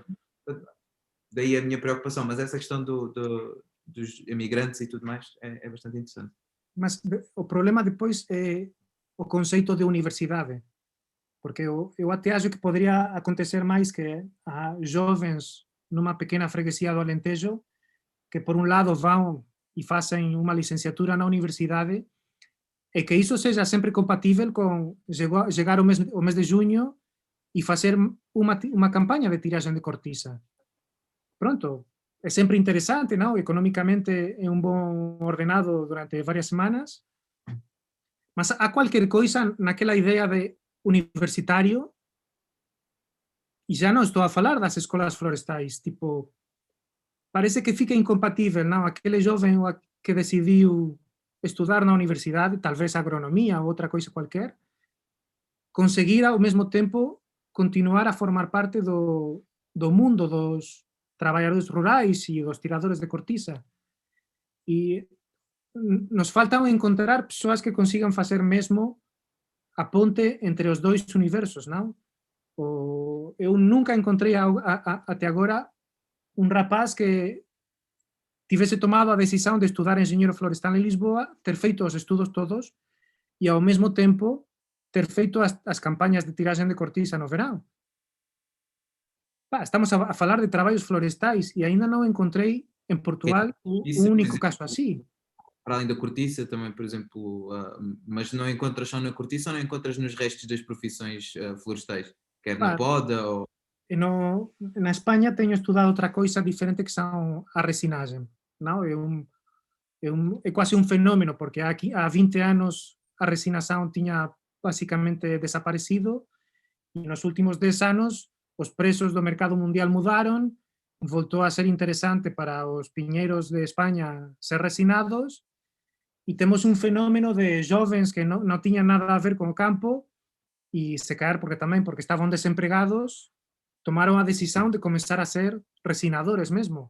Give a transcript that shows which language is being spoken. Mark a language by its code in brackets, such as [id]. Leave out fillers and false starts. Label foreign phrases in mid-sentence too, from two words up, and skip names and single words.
[pt] Daí a minha preocupação, mas essa questão dos imigrantes e tudo mais é bastante interessante. mas o problema depois é o conceito de universidade, porque eu até acho que poderia acontecer máis que há jovens numa pequena freguesia do Alentejo que por un lado vão e [gl] facen unha licenciatura na universidade [pt] e que iso seja sempre compatível con chegar o mes de junho e [gl] facer unha campaña de tiraxen de cortiza. Pronto, é sempre interesante, non? Económicamente é un bon ordenado durante varias semanas, mas há cualquier coisa naquela idea de universitario, e xa non estou a falar das escolas florestais, tipo, parece que fica incompatível, non? Aquele joven que decidiu estudar na universidade, talvez agronomía ou outra coisa cualquier, conseguir ao mesmo tempo continuar a formar parte do mundo dos traballadores rurais e dos tiradores de cortiza. E nos faltan encontrar persoas que consigan facer mesmo a ponte entre os dois universos, non? Eu nunca encontrei até agora un rapaz que tivese tomado a decisión de estudar enxeñeiro florestal en Lisboa, ter feito os estudos todos e ao mesmo tempo ter feito as campañas de tiraxen de cortiza no verán. Estamos a falar de traballos florestais e aínda non encontrei en Portugal un único caso así. [pt] Para além da cortiça, também, por exemplo, mas não encontras só na cortiça ou não encontras nos restos das profissões florestais? Quer na poda ou... [gl] Na España teño estudado outra coisa diferente que son a resinaxen. Non? É quase un fenómeno, porque aquí há 20 anos a resinación tiña basicamente desaparecido e nos últimos 10 anos os preços do mercado mundial mudaron, voltou a ser interesante para os piñeiros de España ser resinados e temos un fenómeno de jovens que non tiñan nada a ver con o campo e se caer porque estaban desempregados, tomaron a decisión de comenzar a ser resinadores mesmo.